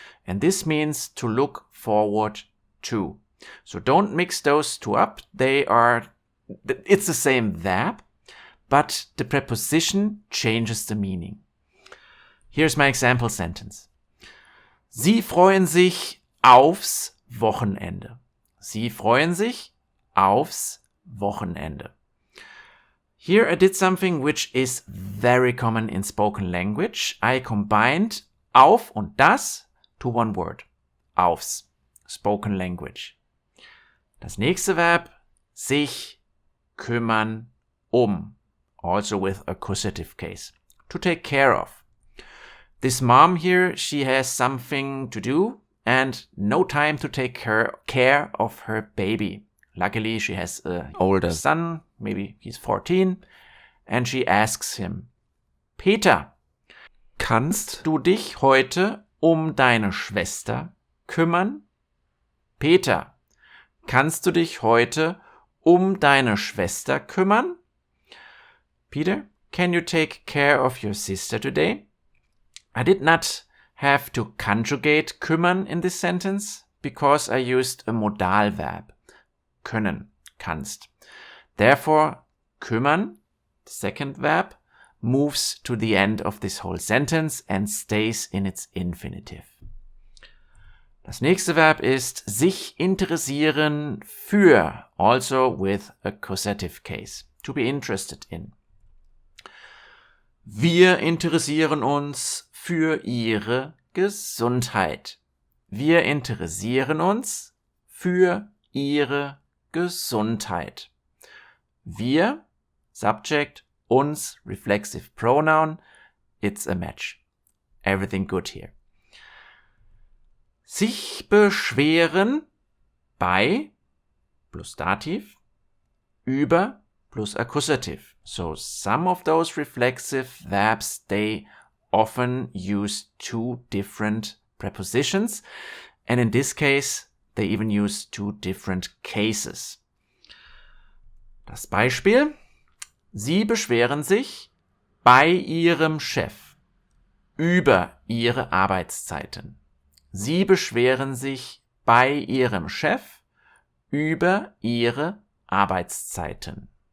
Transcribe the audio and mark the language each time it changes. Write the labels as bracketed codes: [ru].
[en] And this means to look forward to. So don't mix those two up. It's the same verb, but the preposition changes the meaning. Here's my example sentence. [de] Sie freuen sich aufs Wochenende. Sie freuen sich aufs Wochenende. [en] Here I did something which is very common in spoken language. I combined [de] auf und das [en] to one word. Aufs. Spoken language. [de] Das nächste Verb, sich kümmern um. [en] Also with accusative case. To take care of. This mom here, she has something to do and no time to take care of her baby. Luckily, she has an older son, maybe he's 14, and she asks him, [de] Peter, kannst du dich heute um deine Schwester kümmern? [en] Peter, kannst du dich heute um deine Schwester kümmern? Peter, can you take care of your sister today? I did not have to conjugate kümmern in this sentence because I used a modal verb. [de] Können, kannst. [en] Therefore, kümmern, the second verb, moves to the end of this whole sentence and stays in its infinitive. [de] Das nächste Verb ist sich interessieren für, [en] also with accusative case, to be interested in. [de] Wir interessieren uns für ihre Gesundheit. Wir interessieren uns für ihre Gesundheit. [en] Wir, subject, uns, reflexive pronoun, it's a match. Everything good here. [de] Sich beschweren bei plus Dativ über plus Accusative. [en] So some of those reflexive verbs, they often use two different prepositions, and in this case, they even use two different cases. [de] Das Beispiel: Sie beschweren sich bei Ihrem Chef über Ihre Arbeitszeiten. Sie beschweren sich bei Ihrem Chef über Ihre Arbeitszeiten.